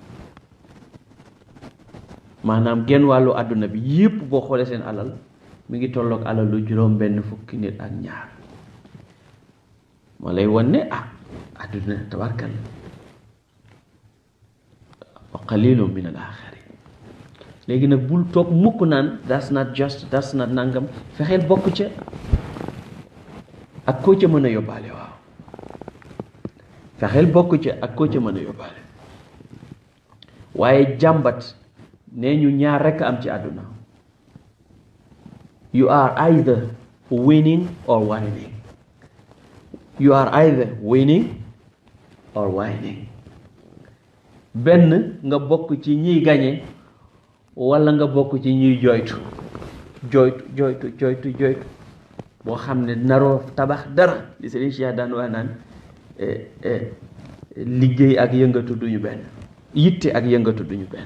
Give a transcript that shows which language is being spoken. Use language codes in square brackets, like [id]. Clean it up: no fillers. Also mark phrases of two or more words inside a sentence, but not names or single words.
[wo] maanaam genn wàllu àdduna bi yépp boo xoolee seen alal mi ngi tolloog alalu juróom benn fukki nit ak ñaar. moo lay won ne àdduna [ar] تبارك وقليل من الآخرين. [wo] léegi nag bul toog mukk naan [en] that's not just, that's not [wo] nangam. fexeel bokk ca ak koo ca mën a yóbbaale. waaw fexeel bokk ca ak koo ca mën a yóbbaale. waaye jàmbat nee ñu ñaar rekk am ci àdduna. [en] you are either winning or whining. you are either winning or whining. [wo] benn nga bokk ci ñiy gañe walla nga bokk ci ñiy jooytu boo xam ne naroo tabax dara. li Serigne Cheikh daan wax naan liggéey ak yëngatu duñu benn, yitte ak yëngatu duñu benn.